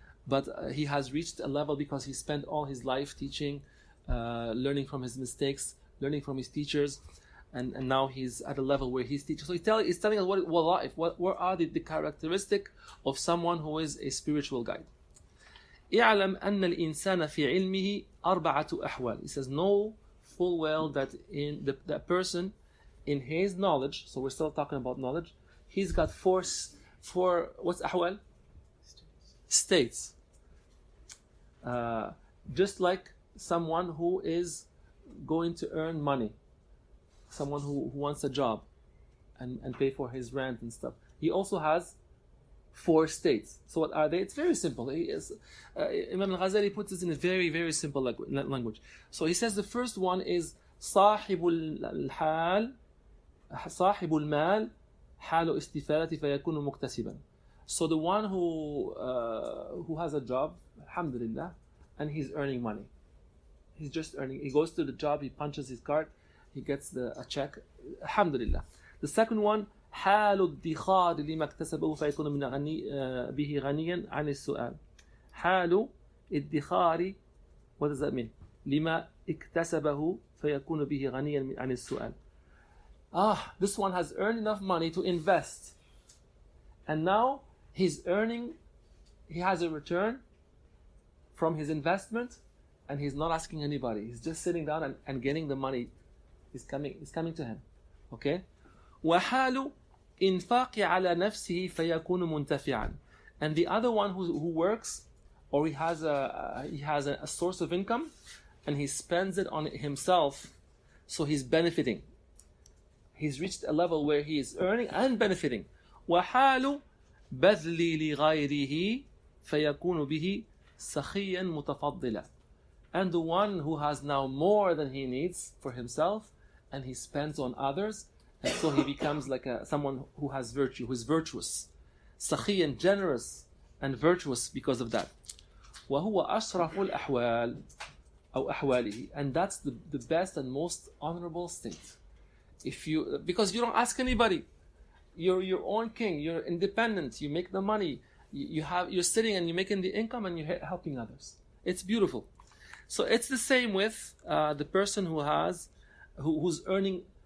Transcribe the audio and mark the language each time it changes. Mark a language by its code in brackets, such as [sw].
[en] But he has reached a level because he spent all his life teaching, learning from his mistakes, learning from his teachers, and now he's at a level where he's teaching. So he's telling us what are the characteristic of someone who is a spiritual guide. [ar] اعلم أن الإنسان في علمه أربعة أحوال. [en] He says, know full well that in the person in his knowledge, so we're still talking about knowledge, he's got four what's أحوال? States. Just like someone who is going to earn money, someone who wants a job and pay for his rent and stuff, he also has 4 states. So what are they? It's very simple. Imam al-Ghazali puts this in a very, very simple language. So he says the first one is [ar] صاحب الحال صاحب المال حال استفادة فيكون مكتسبا. [en] So the one who has a job, alhamdulillah, and he's earning money. He's just earning. He goes to the job, he punches his card, he gets a check, alhamdulillah. The second one, [ar] حال الادخار لما اكتسبه فيكون من به غنيا عن السؤال. حال الادخار, [en] what does that mean? [ar] لما اكتسبه فيكون به غنيا عن السؤال. [en] This one has earned enough money to invest, and now he has a return from his investment, and he's not asking anybody. He's just sitting down and getting the money. It's coming to him. Okay? [ar] وحال إنفاق على نفسه فيكون منتفعا. [en] And the other one who works, or he has a source of income, and he spends it on himself, so he's benefiting. He's reached a level where he is earning and benefiting. [ar] وحال بذل لغيره فيكون به سخيا متفضلا. [en] And the one who has now more than he needs for himself, and he spends on others, and so he becomes like someone who has virtue, who is virtuous. سخيا, generous and virtuous because of that. [ar] وهو أشرف الأحوال أو أحواله. [en] And that's the best and most honorable state. Because you don't ask anybody. You're your own king. You're independent. You make the money. You're sitting and you're making the income and you're helping others. It's beautiful. So it's the same with the person who's earning.